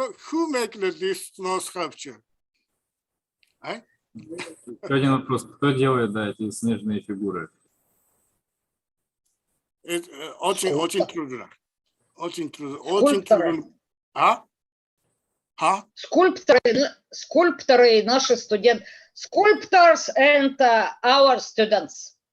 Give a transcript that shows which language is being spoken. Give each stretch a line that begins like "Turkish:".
English: Who make this snow sculpture?
Russian: Еще один вопрос. Кто делает эти снежные фигуры? Очень трудно. Очень трудно. Скульпторы, наши студенты.
English: Sculptors and our students.